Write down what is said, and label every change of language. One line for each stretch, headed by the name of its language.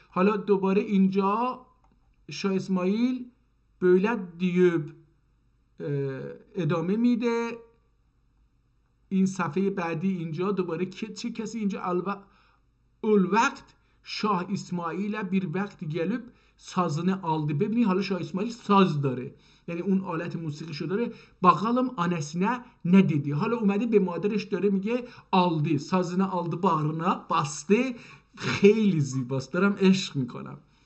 Persian: حالا دوباره اینجا شاه اسماعیل böyle دیوب ادامه میده. این صفحه بعدی اینجا دوباره چه کسی اینجا الوقت شاه اسماعیل bir وقت
Turkish: gelip sazını aldı.
Persian: ببینید حالا شاه اسماعیل ساز داره، یعنی اون آلت موسیقیشو داره.
Turkish: bakalım annesine ne dedi.
Persian: حالا اومده به مادرش داره میگه
Turkish: aldı، sazını aldı، bağrına bastı.
Persian: خیلی زیباست، دارم عشق میکنم.